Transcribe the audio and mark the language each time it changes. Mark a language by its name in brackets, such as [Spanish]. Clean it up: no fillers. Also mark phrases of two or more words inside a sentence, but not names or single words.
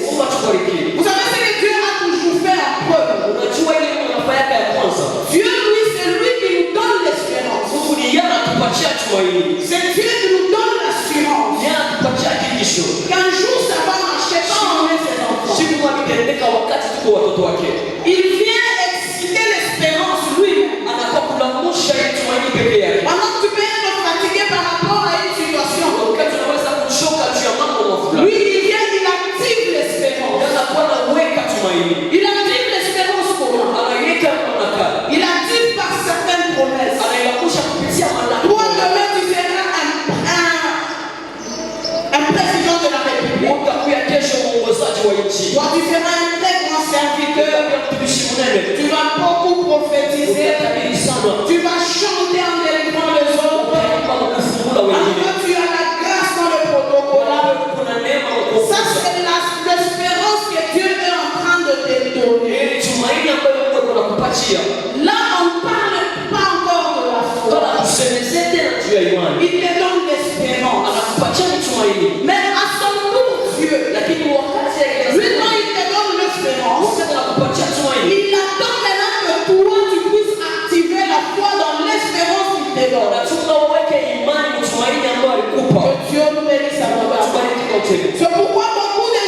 [Swahili] Mungu atubariki. [French] Vous savez ce que Dieu a toujours fait en preuve. [Swahili] Unajua ile unafanya ya kwanza. [French] Dieu, lui, c'est lui qui nous donne l'espérance. [Swahili] Mungu ni yeye anatupatia tumaini. [French] C'est Dieu qui nous donne l'assurance. [Swahili] Yeye anatupatia hakikisho. [French] Qu'un jour ça va marcher quand on est ses enfants. [Swahili] Siku mwakitendeka wakati tuko watoto wake. [French] Il vient exciter l'espérance lui-même. [Swahili] Anakuwa kulamusha ile tumaini pekee yake. [French] Pendant que tu peux être fatigué par rapport à une situation, [Swahili] Wakati unaweza kuchoka juu ya mambo [French] lui [Swahili] mafulani. [French] il vient, il active l'espérance. [Swahili] Anakuwa anaweka tumaini. [French] Il active l'espérance comment? [Swahili] Anaiweka manakala. [French] Il active par certaines promesses. [Swahili] Anailamusha kupitia manakala. [French] Toi demain tu seras un président de la République. [Swahili] Utakuwa kesho mwongozaji wa nchi. [French] Toi tu seras un très grand serviteur. [Swahili] Utakuwa mtumishi mnene. [French] Tu vas beaucoup prophétiser. [Swahili] Utatabiri sana. [French] Tu vas chanter en délivrant les autres. [Swahili] Utaimba na kufungula wengine. [French] Après tu as la grâce dans le protocole. [Swahili] Kuna neema na [French] Ça [Swahili] kuongoza. [French] c'est l'espérance que Dieu est en train de te donner. [Swahili] Ni tumaini ambayo Mungu anakupatia. [French] Là on ne parle pas encore de la foi. [Swahili] Bwana tusemeze tena juu ya imani. [French] Il te donne l'espérance. [Swahili] Anakupatia tumaini. [French] Mais à son tour Dieu, [Swahili] Lakini wakati [French] lui quand il te donne l'espérance, [Swahili] wakati anakupatia tumaini. [French] il attend maintenant que toi tu puisses activer la foi dans l'espérance qu'il te donne. [Swahili] Anataka uweke imani tumaini ambayo alikupa. [French] Que Dieu nous bénisse à [Swahili] Mungu atubariki wote. [French] C'est pourquoi beaucoup